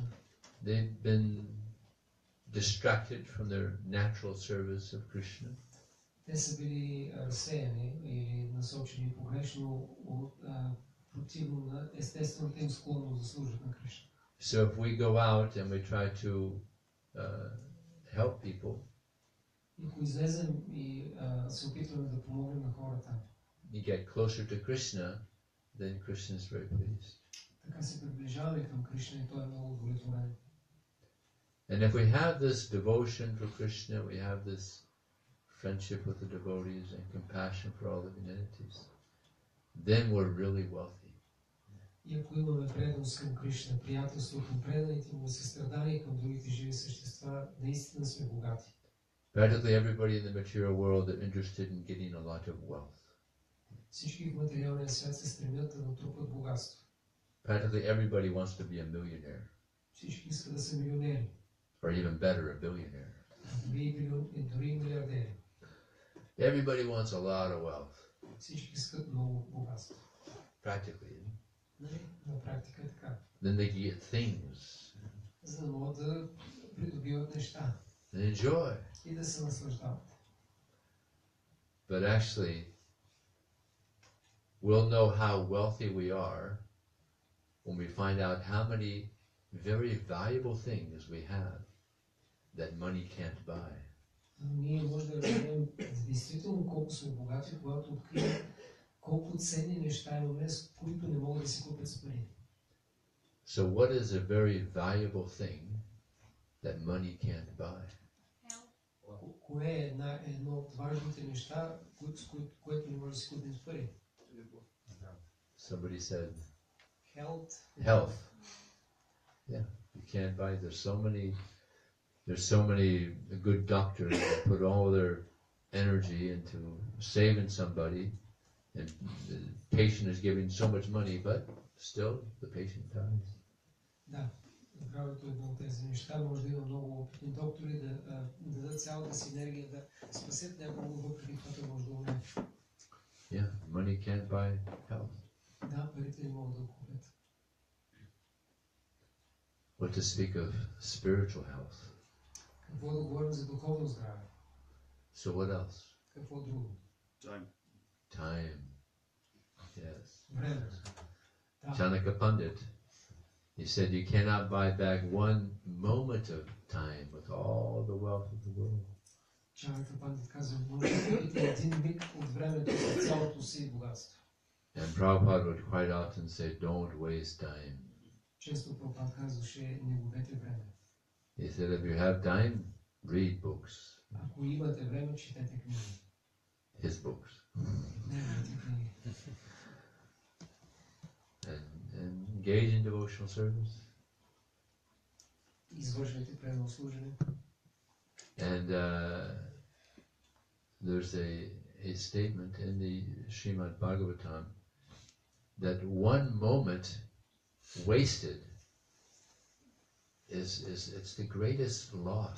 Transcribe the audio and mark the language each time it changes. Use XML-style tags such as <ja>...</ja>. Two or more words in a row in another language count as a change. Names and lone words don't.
<en>They've been distracted from their natural service of Krishna.</en> <bg>Те са били разсеяни или насочени погрешно противно на естествената им склонност да служат на Кришна.</bg> <en>So if we go out and we try to help people,</en> <bg>Ако излезем и се опитваме да помогнем на хората,</bg> <en>you get closer to Krishna, then Krishna is very pleased.</en> <bg>така се приближаваме към Кришна и той е много удовлетворен.</bg> <en>And if we have this devotion for Krishna, we have this friendship with the devotees and compassion for all living entities, then we're really wealthy.</en> <bg>И ако имаме преданост към Кришна, приятелство към преданите му, състрадание към другите живи същества, наистина сме богати.</bg> <en>Practically everybody in the material world is interested in getting a lot of wealth.</en> <bg>Всички в материалния свят се стремят да натрупат богатство.</bg> <en>Practically everybody wants to be a millionaire,</en> <bg>Всички искат да са милионери.</bg> <en>or even better, a billionaire.</en> <bg>Дори милиардери.</bg> <en>Everybody wants a lot of wealth.</en> <bg>Всички искат много богатство.</bg> <en>Practically.</en> <bg>Нали? На практика е така.</bg> <en>Then they can get things</en> <bg>За да могат да придобиват неща</bg> <en>and enjoy.</en> <bg>и да се наслаждават.</bg> <en>But actually, we'll know how wealthy we are when we find out how many very valuable things we have that money can't buy.</en> <bg>Ние може да разберем действително колко сме богати, когато открием колко ценни неща имаме, с които не могат да си купят с пари.</bg> <en>So what is a very valuable thing that money can't buy?</en> <bg>Кое е едно от важните неща, което не може да си купим с пари?</bg> <en>Somebody said Health. health. Yeah, you can't buy. There's so many good doctors that put all their energy into saving somebody, and the patient is giving so much money, but still the patient dies.</en> <bg>Да, здравето е едно от тези неща. Може да има много опитни доктори да дадат цялата си енергия да спасят някого, въпреки това той може да умре.</bg> <en>Yeah, money can't buy health.</en> <bg>Да, парите не могат да го купят.</bg> <en>What to speak of spiritual health?</en> <bg>Какво да говорим за духовно здраве?</bg> <en>So what else?</en> <bg>Какво друго?</bg> <en>Time. Yes.</en> <bg>Време. Да.</bg> <en>Chanaka Pandit, he said you cannot buy back one moment of time with all the wealth of the world.</en> <bg>Чанака Пандит казва, може да купите един миг от времето с цялото си богатство.</bg> <en>And Prabhupada would quite often say, don't waste time.</en> <bg>Често Прабхупад казваше, не губете време.</bg> <en>He said, if you have time, read books.</en> <bg>Ако имате време, четете книги.</bg> <en>His books.</en> <bg>Неговите книги.</bg> <en>And engage in devotional service.</en> <bg>Извършвайте предано служене.</bg> <en>And there's a statement in the Srimad Bhagavatam that one moment wasted it's the greatest loss.</en>